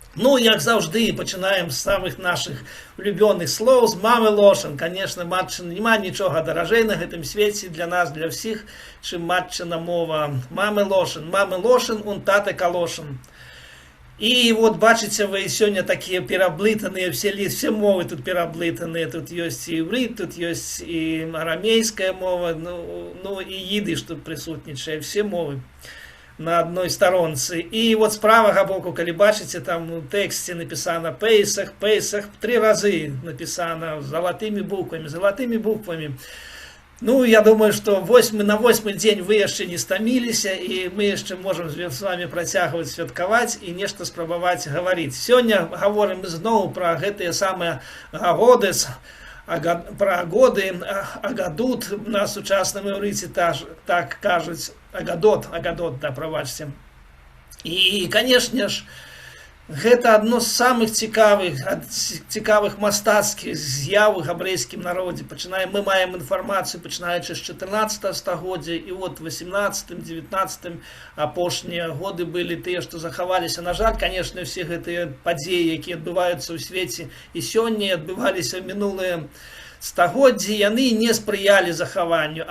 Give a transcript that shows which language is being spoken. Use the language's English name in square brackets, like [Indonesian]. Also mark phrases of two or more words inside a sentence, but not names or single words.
[Ukrainian] Ну, як завжди, починаємо з самих наших улюблених слов, з мами Лошин. Конечно, матчина, нема нічого дорожей [Belarusian] на гэтым свеце [Ukrainian] для нас, для всіх, чим матчина мова. Мами Лошин, он тата Калошин. І от бачите ви сьогодні такі переблитані, всі мови тут переблитані. Тут є і іврит, тут є і арамейська мова, ну і їдиш тут присутнічає, всі мови [Russian] на одной сторонце. [Ukrainian] І от з правого боку, коли бачите, там у тексті написано Пейсах, 3 рази написано золотими буквами. Ну, я думаю, [Russian] что на 8-й день вы еще не стомились, и мы еще можем с вами протягивать, святковать и нечто спробовать говорить. Сегодня говорим снова про [Belarusian] гэтые самые годы, [Russian] про годы, агадут [Belarusian] на сучасном иврите так кажуть, [Russian] агадот, да, пробачьте. И, конечно ж, [Belarusian] гэта одно з самых цікавых мастацкіх з'яў у габрэйскім народзе. Мы маем інфармацыю, пачынаючы з 14 стагоддзя, і от 18-19 апошнія годы былі тыя, што захаваліся. [Russian] На жаль, конечно, все [Belarusian] гэтыя падзеі, якія адбываюцца ў свеце і сёння, адбываліся ў мінулыя стагоддзі, яны не спрыялі захаванню.